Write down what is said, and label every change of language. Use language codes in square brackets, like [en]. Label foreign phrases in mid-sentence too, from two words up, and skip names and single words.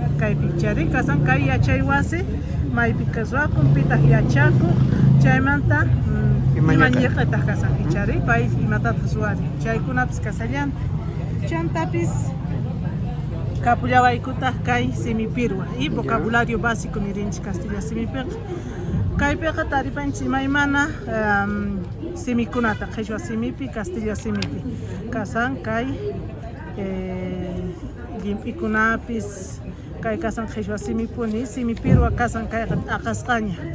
[qu] Kaypi chari kasan kay yachay wasi maypi kaswakun pitaq yachakuq chaymanta imañiqitaq kasan ichari pay imatataq suwari. Chaykunapis kasallanta. Chantapis kapullawaykutaq kay simipirwa [es] y vocabulario básico [qu] nirinchik Castilla simipiqa. Kaypiqa taripanchik imaymana simikunata, qhishwa simipi, Castilla simipi. Kasan kay llimp'ikunapis, kay kasan qhishwa simipuni, simipirwa kasan kay aqasqaña.